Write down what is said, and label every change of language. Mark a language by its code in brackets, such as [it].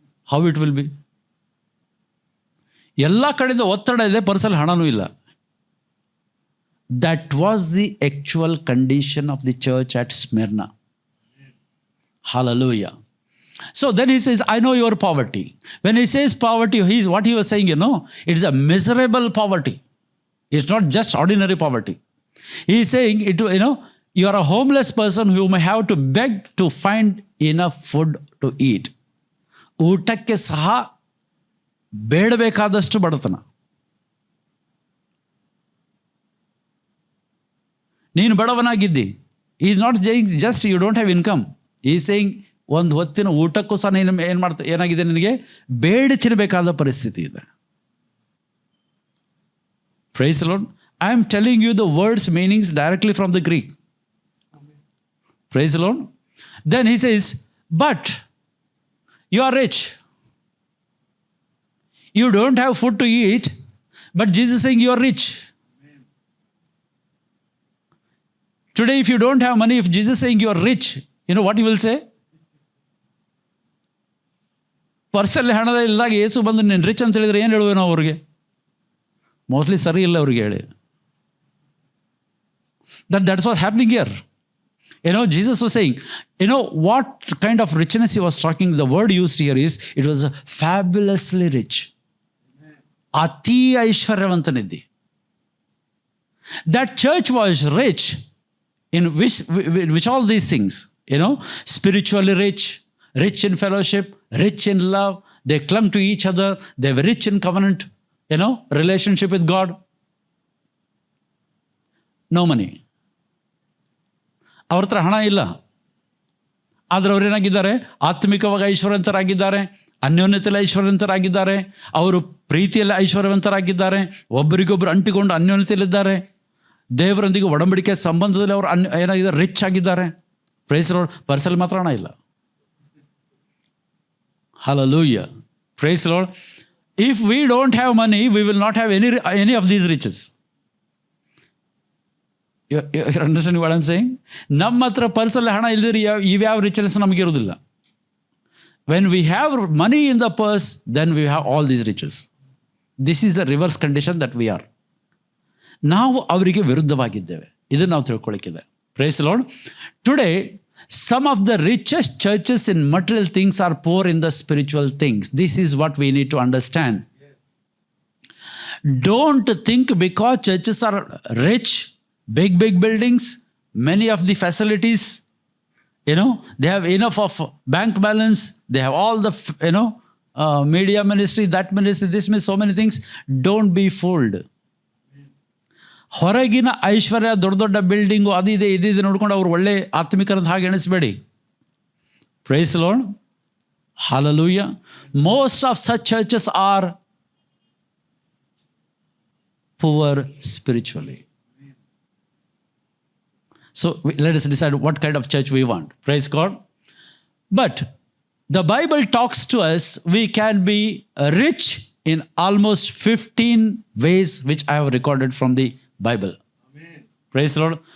[en] How it will be? [kn] ಎಲ್ಲ ಕಡೆಯಿಂದ ಒತ್ತಡ ಇದೆ, ಪರ್ಸಲ್ಲಿ ಹಣನೂ ಇಲ್ಲ. [en] That was the actual condition of the church at Smyrna. Hallelujah. So then he says, I know your poverty. When he says poverty, what he was saying, it is a miserable poverty. It's not just ordinary poverty. He is saying, you are a homeless person who may have to beg to find enough food to eat. [kn] ಊಟಕ್ಕೆ ಸಹ ಬೇಡಬೇಕಾದಷ್ಟು ಬಡತನ. ನೀನು ಬಡವನಾಗಿದ್ದಿ. [en] He is not saying just you don't have income. He is saying [kn] ಒಂದು ಹೊತ್ತಿನ ಊಟಕ್ಕೂ ಸಹ ನೀನು ಏನಾಗಿದೆ, ನಿನಗೆ ಬೇಡಿ ತಿನ್ನಬೇಕಾದ ಪರಿಸ್ಥಿತಿ ಇದೆ. [en] Praise the Lord. I am telling you the words meanings directly from the Greek. Praise the Lord. Then he says, but you are rich. You don't have food to eat, but Jesus is saying you are rich. Today, if you don't have money, if Jesus is saying you are rich, you know what he will say? [kn] ಪರ್ಸಲ್ಲಿ ಹಣದ ಇಲ್ಲದಾಗ ಯೇಸು ಬಂದು ನೀನು rich ಅಂತ ಹೇಳಿದ್ರೆ ಏನು ಹೇಳುವೆ ನಾವು ಅವ್ರಿಗೆ? ಮೋಸ್ಟ್ಲಿ ಸರಿ ಇಲ್ಲ ಅವ್ರಿಗೆ ಹೇಳಿ. [en] That's what's happening here. Jesus was saying, what kind of richness he was talking, the word used here is, it was fabulously rich. [kn] Ati aishwaryavantaniddi. [en] That church was rich in which all these things, spiritually rich, rich in fellowship, rich in love. They clung to each other. They were rich in covenant, relationship with God. No money. [kn] ಅವ್ರ ಹತ್ರ ಹಣ ಇಲ್ಲ, ಆದರೆ ಅವರೇನಾಗಿದ್ದಾರೆ? ಆತ್ಮಿಕವಾಗಿ ಐಶ್ವರ್ಯವಂತರಾಗಿದ್ದಾರೆ, ಅನ್ಯೋನ್ಯತೆಯಲ್ಲಿ ಐಶ್ವರ್ಯವಂತರಾಗಿದ್ದಾರೆ, ಅವರು ಪ್ರೀತಿಯಲ್ಲಿ ಐಶ್ವರ್ಯವಂತರಾಗಿದ್ದಾರೆ, ಒಬ್ಬರಿಗೊಬ್ಬರು ಅಂಟಿಕೊಂಡು ಅನ್ಯೋನ್ಯತೆಯಲ್ಲಿದ್ದಾರೆ, ದೇವರೊಂದಿಗೆ ಒಡಂಬಡಿಕೆ ಸಂಬಂಧದಲ್ಲಿ ಅವರು ಏನಾಗಿದ್ದಾರೆ? ರಿಚ್ ಆಗಿದ್ದಾರೆ. [en] Praise lord. [kn] ಪರ್ಸಲ್ಲಿ ಮಾತ್ರ ಹಣ ಇಲ್ಲ. [en] Hallelujah. Praise the Lord. If we don't have money, we will not have any of these riches. You understand what I'm saying? [kn] ನಮ್ಮ ಹತ್ರ ಪರ್ಸಲ್ಲಿ ಹಣ ಇಲ್ಲದಿರಿ ಇವ್ಯಾವ ರಿಚಸ್ ನಮಗೆ ಇರೋದಿಲ್ಲ. [en] When we have money in the purse, then we have all these riches. This is the reverse condition that we are. [kn] ನಾವು ಅವರಿಗೆ ವಿರುದ್ಧವಾಗಿದ್ದೇವೆ. ಇದನ್ನು ನಾವು ತಿಳ್ಕೊಳ್ಳಿಕ್ಕಿದೆ. [en] Praise the Lord. Today, some of the richest churches in material things are poor in the spiritual things. This is what we need to understand. Don't think because churches are rich, big buildings, many of the facilities, they have enough of bank balance, they have all the, media ministry, that ministry, this ministry, so many things. Don't be fooled. [kn] ಹೊರಗಿನ ಐಶ್ವರ್ಯ, ದೊಡ್ಡ ದೊಡ್ಡ building, ಅದಿದೆ ಇದಿದೆ ನೋಡ್ಕೊಂಡು ಅವ್ರು ಒಳ್ಳೆ ಆತ್ಮಿಕರಂತ ಹಾಗೆ ಎಣಿಸ್ಬೇಡಿ. [en] Praise the lord. Hallelujah. Most of such churches are poor spiritually. So let us decide what kind of church we want. Praise God. But the Bible talks to us, we can be rich in almost 15 ways, which I have recorded from the Bible. Amen. Praise the Lord.